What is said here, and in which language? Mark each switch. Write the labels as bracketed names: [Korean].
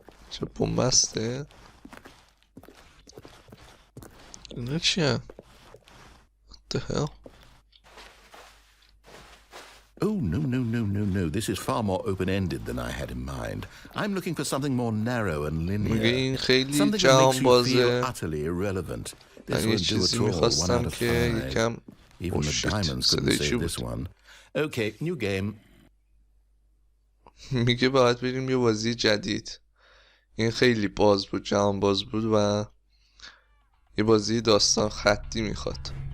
[Persian] چه بومبسته؟ اینا چیه؟ [English] What the hell? Oh, no. This is far more open-ended than I had in mind. I'm looking for something more narrow and linear. Something that makes you feel utterly irrelevant. This won't do at all. 1 out of 5. Even the diamonds couldn't save this one. Okay, new game. [Persian] میگه باید بریم یه بازی جدید. این خیلی باز بود، جهان باز بود و یه بازی داستان خطی میخواد.